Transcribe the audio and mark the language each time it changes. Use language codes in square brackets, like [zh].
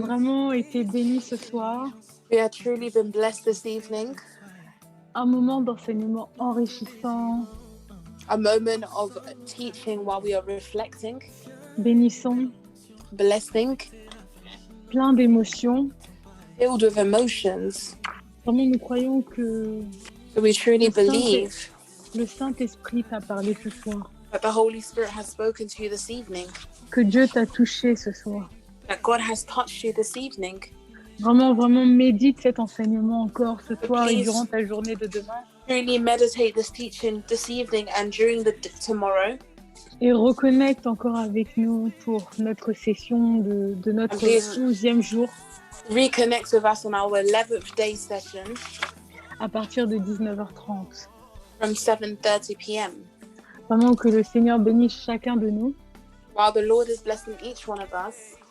[fr] vraiment été bénis ce soir. [en] We have truly been blessed this evening. [fr] Un moment d'enseignement enrichissant, [en] A moment of teaching while we are reflecting, [fr] bénissant, [en] blessing, [fr] plein d'émotions. [en] filled with emotions. [fr] Vraiment, nous croyons que [en] We truly believe [fr] le Saint-Esprit t'a parlé ce soir, [en] that the Holy Spirit has spoken to you this evening, [fr] que Dieu t'a touché ce soir. [en] that God has touched you this evening. [fr] Vraiment, vraiment, médite cet enseignement encore ce soir et [en] Please. [fr] durant ta journée de demain. [en] Truly meditate this teaching this evening and during tomorrow. [fr] Et reconnecte encore avec nous pour notre session de notre [en] Please. [fr] 11e jour [en] Reconnect with us on our 11th day session [fr] à partir de 19h30. [en] from 7:30 p.m. [fr] Vraiment que le Seigneur bénisse chacun de nous [en] While the Lord is blessing each one of us,